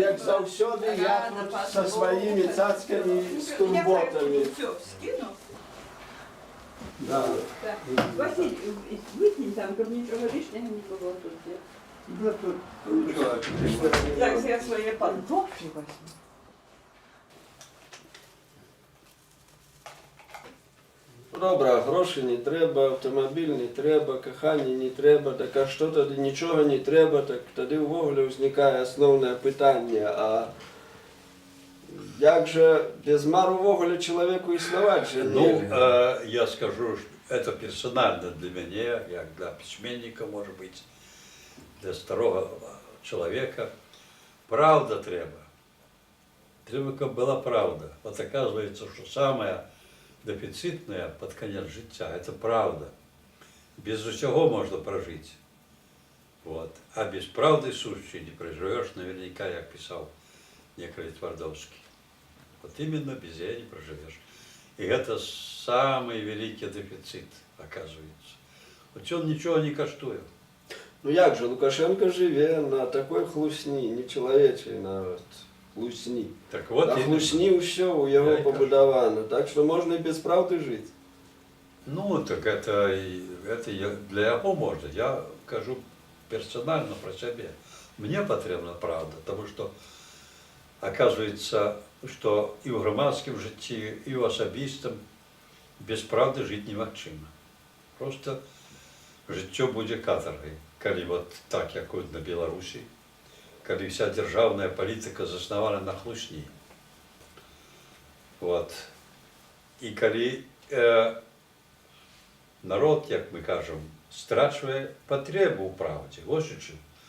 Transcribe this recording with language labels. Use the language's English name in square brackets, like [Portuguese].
[Ukrainian] Як завсюди, я тут со своїми цацками з турботами. Все, скину. [Russian] Да. Василь, выкинь там, чтобы ничего лишнего не было тут. [Ukrainian] Ну, тут нічого. [Russian] Так, я свои пантофли возьму. [Ukrainian] Добре, гроші не треба, автомобіль не треба, кохання не треба, так а що тоді нічого не треба, так тоді ввогуле виникає основне питання, а як же без мару ввогуле чоловіку існувати же Ну, [Russian] нельзя? я скажу, что это персонально для меня, как для письменника, может быть, для старого человека. [Ukrainian] Правда треба. [Russian] Треба, чтобы была правда. Вот оказывается, что самое дефицитное под конец життя – это правда. Без усього можно прожить. Вот. А без правды сущей не проживешь, наверняка, как писал некоторый Твардовский. Вот именно без нее не проживешь. И это самый великий дефицит, оказывается. Вот он ничего не коштует. [Ukrainian] Ну як же, Лукашенко живе на такой хлусні, не чоловічий народ, хлусні. [Russian] Так вот, [Ukrainian] А хлусні все у його побудовано, так що можна і без правди жити. [Russian] ну, так это для его можно. Я кажу персонально про себя. Мне потрібна правда, потому что оказывается, что и в громадском житті, и в особистом без правды жить невозможно. [Ukrainian] Просто життя буде каторгой. [Belarusian] калі вот так, як от на Беларусі, калі вся дзяржаўная палітыка заснавана на хлусні. Вот. І калі народ, як мы кажам, страчвае патрэбу ў праўдзе. Вось у чым.